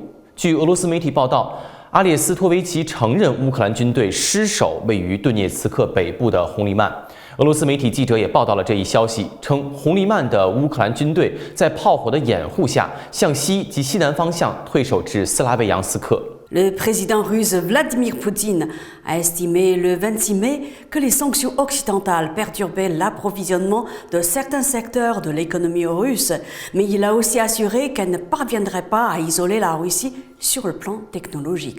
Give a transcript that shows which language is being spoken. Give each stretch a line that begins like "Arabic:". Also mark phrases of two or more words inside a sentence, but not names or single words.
Chinese: 据俄罗斯媒体报道，阿列斯托维奇承认乌克兰军队失守位于顿涅茨克北部的红利曼。俄罗斯媒体记者也报道了这一消息，称红利曼的乌克兰军队在炮火的掩护下，向西及西南方向退守至斯拉维扬斯克。
French: Le président russe Vladimir Poutine a estimé le 26 mai que les sanctions occidentales perturbaient l'approvisionnement de certains secteurs de l'économie russe, mais il a aussi assuré qu'elle ne parviendrait pas à isoler la Russie sur le plan technologique.